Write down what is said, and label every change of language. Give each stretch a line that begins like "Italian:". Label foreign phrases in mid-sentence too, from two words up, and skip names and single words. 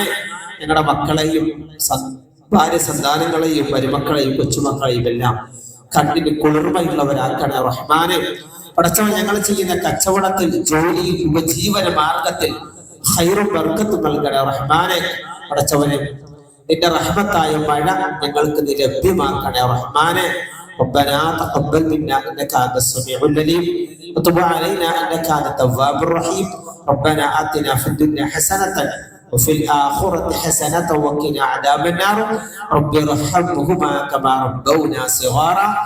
Malayalam: ഞങ്ങളുടെ മക്കളെയും ഭാര്യ സന്താനങ്ങളെയും മരുമക്കളെയും കൊച്ചുമക്കളെയും എല്ലാം കണ്ണിന് കുളിർമയുള്ളവരാക്കണേ റഹ്മാനെ. പടച്ചവൻ, ഞങ്ങൾ ചെയ്യുന്ന കച്ചവടത്തിൽ, ജോലിയിൽ, ഉപജീവന മാർഗത്തിൽ ഖൈറും ബർക്കത്തും നൽകണേ റഹ്മാനെ. പടച്ചവനെ, നിന്റെ റഹ്മത്തായ മഴ ഞങ്ങൾക്ക് നീ ലഭ്യമാക്കണേ റഹ്മാനെ.
Arabic: ربنا تقبل منا انك انت السميع العليم وتب علينا انك انت التواب الرحيم. ربنا آتنا في الدنيا حسنة وفي الآخرة حسنة وقنا عذاب النار. رب ارحمهما كما ربونا صغارا.